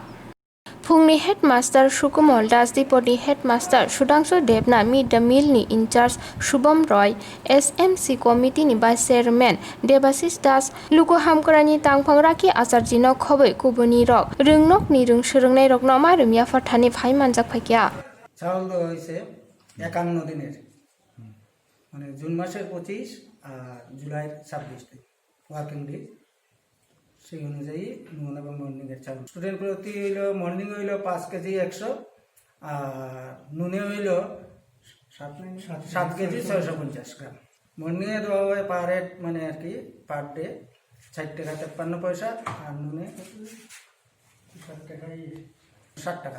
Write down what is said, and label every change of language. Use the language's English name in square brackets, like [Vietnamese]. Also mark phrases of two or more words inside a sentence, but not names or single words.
[Kok Borok] Phungni Headmaster Sukumol Das Dipoti Headmaster Sudangso Debna Mid the Milni in charge Shubham Roy SMC Committee ni Vice Chairman Debasis Das Luko Hamkorani Tangpangraki Asarjino Khoboi Kubuni Rok Rungnok ni Rungshrungnai Rok Nomarum Yafarthani Phaimanjak Phakya. [Bangla] চাউল দেওয়া হয়েছে 51 দিনের মানে জুন মাসের 25 আর জুলাইয়ের 26 দিন [English] working day [Bangla] সেই অনুযায়ী নুন এবং মর্নিং এর চাউল স্টুডেন্ট প্রতি হইল মর্নিং হইল 5 কেজি 100 আর নুনে হইল 7 কেজি 650 গ্রাম মর্নিং এ দেওয়া হয় [English] per head [Bangla] মানে আর কি [English] per day [Bangla] 60 টাকা 53 পয়সা আর নুনে 60 টাকা